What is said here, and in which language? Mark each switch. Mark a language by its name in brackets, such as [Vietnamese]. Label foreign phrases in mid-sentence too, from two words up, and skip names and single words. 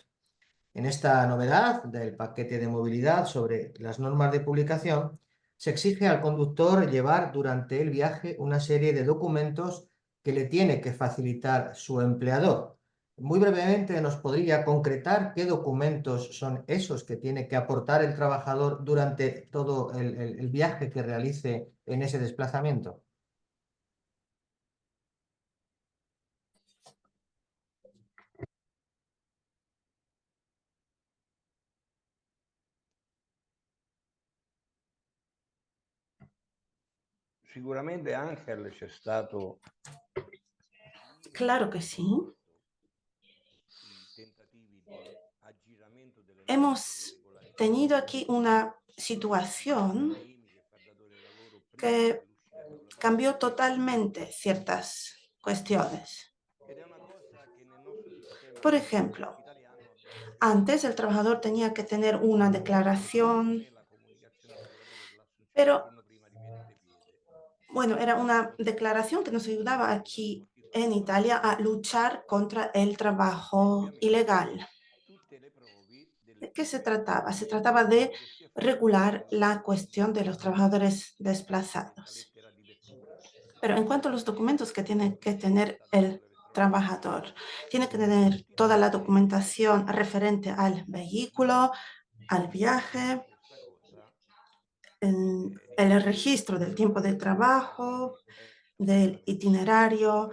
[Spanish] En esta novedad del paquete de movilidad sobre las normas de publicación, se exige al conductor llevar durante el viaje una serie de documentos que le tiene que facilitar su empleador. Muy brevemente, ¿nos podría concretar qué documentos son esos que tiene que aportar el trabajador durante todo el viaje que realice en ese desplazamiento? [Italian] Sicuramente Angel c'è stato [Spanish] Claro que sí. [Italian] i tentativi di aggiramento delle norme per [Spanish] Hemos [Italian] regolarizzare [Spanish] tenido aquí una situación que cambió totalmente ciertas cuestiones. [Italian] ed è una cosa che nel nostro sistema [Spanish] Por ejemplo, [Italian] italiano abbiamo [Spanish] antes el trabajador tenía que tener una [Italian] non [Spanish] declaración, [Italian] è la comunicazione al lavoratore dell'assunzione il [Spanish] pero [Italian] giorno prima di mettere piede. [Spanish] Bueno, era una declaración que nos ayudaba aquí en Italia a luchar contra el trabajo ilegal. ¿De qué se trataba? Se trataba de regular la cuestión de los trabajadores desplazados. Pero en cuanto a los documentos que tiene que tener el trabajador, tiene que tener toda la documentación referente al vehículo, al viaje, el registro del tiempo de trabajo, del itinerario.